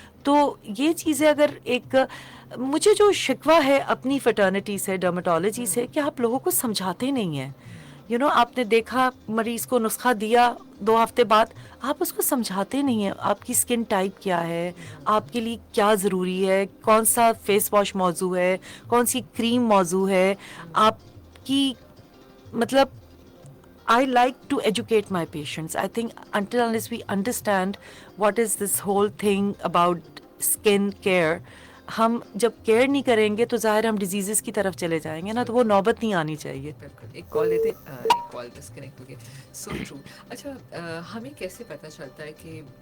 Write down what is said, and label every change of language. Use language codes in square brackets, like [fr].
[ur] تو یہ چیزیں اگر مجھے جو شکوہ ہے اپنی فرٹرنٹی سے, ڈرماٹولوجی سے, کہ آپ لوگوں کو سمجھاتے نہیں ہیں. [en] you know, [ur] آپ نے دیکھا مریض کو نسخہ دیا 2 ہفتے بعد, آپ اس کو سمجھاتے نہیں ہیں آپ کی اسکن ٹائپ کیا ہے, آپ کے لیے کیا ضروری ہے, کون سا فیس واش موضوع ہے, کون سی کریم موضوع ہے آپ کی. [en] مطلب I like to educate my patients. I think until unless we understand what is this whole thing about skin care, [ur] ہم جب کیئر نہیں کریں گے تو ظاہر ہم ڈیزیزز کی طرف چلے جائیں گے نا, تو وہ نوبت نہیں آنی چاہیے. بالکل. ایک کال لیتے, ایک کال ڈسکنیکٹ ہو گئی. [en] So true. [ur] اچھا ہمیں کیسے پتہ چلتا ہے کہ